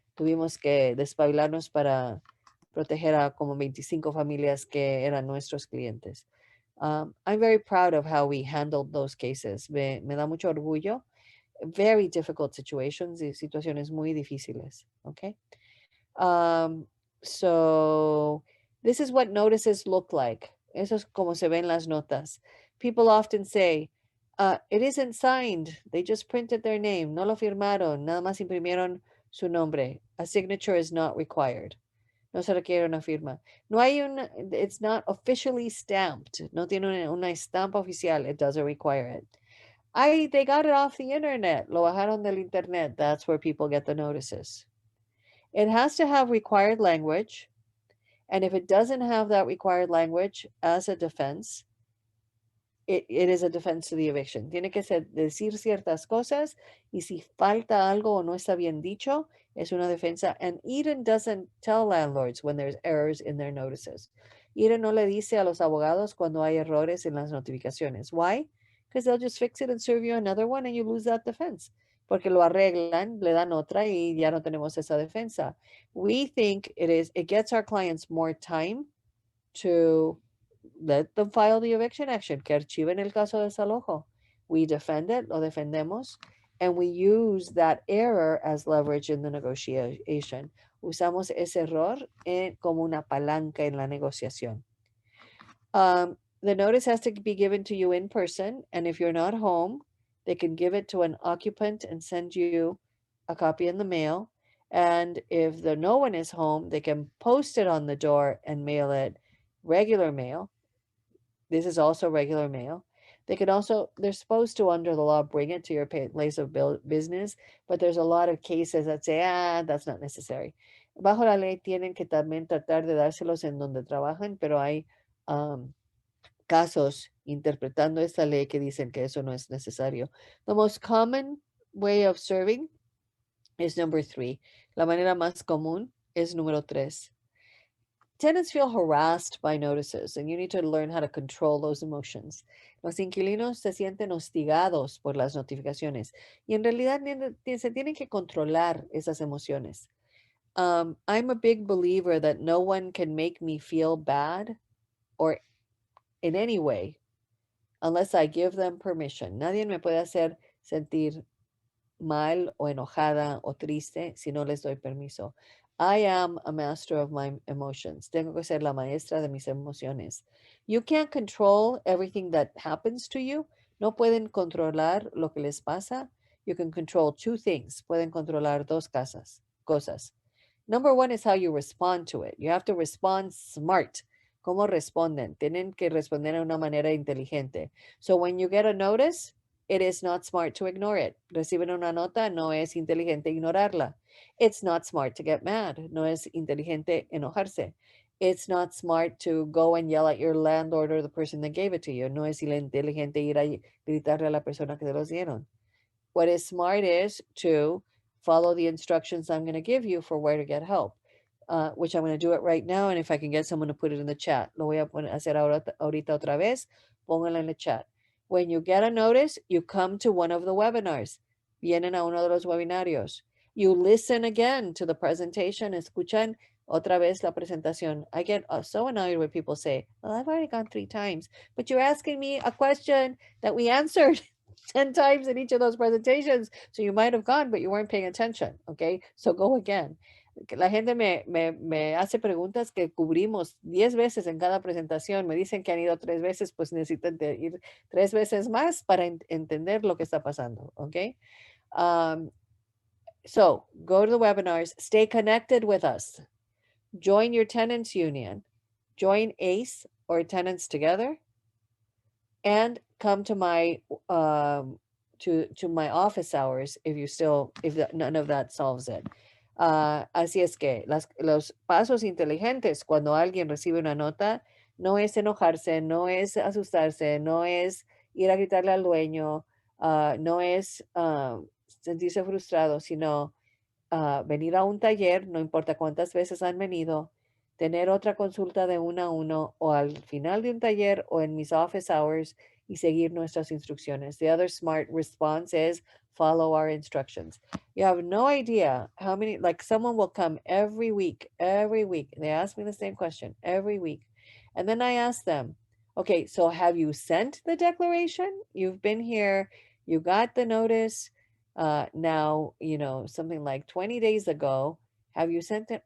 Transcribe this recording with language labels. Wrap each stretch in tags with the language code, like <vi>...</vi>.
<es>Tuvimos que despabilarnos para proteger a como 25 familias que eran nuestros clientes.</es> <en>I'm very proud of how we handled those cases.</en> <es>Me da mucho orgullo.</es> <en>Very difficult situations</en> <es>y situaciones muy difíciles.</es> <en>Okay. So this is what notices look like.</en> <es>Eso es como se ven las notas.</es> <en>People often say, it isn't signed. They just printed their name.</en> <es>No lo firmaron. Nada más imprimieron su nombre.</es> <en>A signature is not required.</en> <es>No se requiere una firma. No hay una,</es> <en>it's not officially stamped.</en> <es>No tiene una estampa oficial.</es> <en>It doesn't require it. They got it off the internet.</en> <es>Lo bajaron del internet.</es> <en>That's where people get the notices. It has to have required language. And if it doesn't have that required language as a defense, it is a defense to the eviction.</en> <es>Tiene que decir ciertas cosas, y si falta algo o no está bien dicho, es una defensa.</es> <en>And Eden doesn't tell landlords when there's errors in their notices.</en> <es>Eden no le dice a los abogados cuando hay errores en las notificaciones.</es> <en>Why? Because they'll just fix it and serve you another one and you lose that defense.</en> <es>Porque lo arreglan, le dan otra y ya no tenemos esa defensa.</es> <en>We think it gets our clients more time to let them file the eviction action,</en> <es>que archiven el caso de desalojo.</es> <en>We defend it,</en> <es>lo defendemos,</es> <en>and we use that error as leverage in the negotiation.</en> <es>Usamos ese error como una palanca en la negociación.</es> <en>The notice has to be given to you in person, and if you're not home, They can give it to an occupant and send you a copy in the mail. And if no one is home, they can post it on the door and mail it regular mail. This is also regular mail. They can also, they're supposed to, under the law, bring it to your place of business, but there's a lot of cases that say, that's not necessary.</en> <es>Bajo la ley tienen que también tratar de dárselos en donde trabajan, pero hay casos interpretando esta ley que dicen que eso no es necesario.</es> <en>The most common way of serving is number 3.</en> <es>La manera más común es número 3.</es> <en>Tenants feel harassed by notices, and you need to learn how to control those emotions.</en> <es>Los inquilinos se sienten hostigados por las notificaciones y en realidad se tienen que controlar esas emociones.</es> <en>I'm a big believer that no one can make me feel bad or in any way unless I give them permission.</en> <es>Nadie me puede hacer sentir mal o enojada o triste si no les doy permiso.</es> <en>I am a master of my emotions.</en> <es>Tengo que ser la maestra de mis emociones.</es> <en>You can't control everything that happens to you.</en> <es>No pueden controlar lo que les pasa.</es> <en>You can control 2 things.</en> <es>Pueden controlar 2 cosas.</es> <en>Number 1 is how you respond to it. You have to respond smart.</en> <es>¿Cómo responden? Tienen que responder de una manera inteligente.</es> <en>So when you get a notice, it is not smart to ignore it.</en> <es>Reciben una nota, no es inteligente ignorarla.</es> <en>It's not smart to get mad.</en> <es>No es inteligente enojarse.</es> <en>It's not smart to go and yell at your landlord or the person that gave it to you.</en> <es>No es inteligente ir a gritarle a la persona que te los dieron.</es> <en>What is smart is to follow the instructions I'm going to give you for where to get help, which I'm going to do it right now. And if I can get someone to put it in the chat,</en> <es>lo voy a hacer ahorita otra vez. Pónganlo en el chat.</es> <en>When you get a notice, you come to one of the webinars.</en> <es>Vienen a uno de los webinarios.</es> <en>You listen again to the presentation.</en> <es>Escuchan otra vez la presentación.</es> <en>I get so annoyed when people say, well, I've already gone 3 times, but you're asking me a question that we answered 10 times in each of those presentations. So you might have gone, but you weren't paying attention. Okay, so go again.</en> <es>La gente me hace preguntas que cubrimos 10 veces en cada presentación. Me dicen que han ido 3 veces, pues necesitan ir 3 veces más para entender lo que está pasando.</es> <en>Okay. So go to the webinars, stay connected with us. Join your tenants union, join ACE or Tenants Together, and come to my to my office hours if none of that solves it.</en> <es>Así es que los pasos inteligentes cuando alguien recibe una nota no es enojarse, no es asustarse, no es ir a gritarle al dueño, no es sentirse frustrado, sino venir a un taller, no importa cuántas veces han venido, tener otra consulta de 1 a 1 o al final de un taller o en mis office hours y seguir nuestras instrucciones.</es> <en>The other smart response is follow our instructions. You have no idea how many, like someone will come every week. They ask me the same question every week. And then I ask them, okay, so have you sent the declaration? You've been here, you got the notice. Now, something like 20 days ago, have you sent it?</en>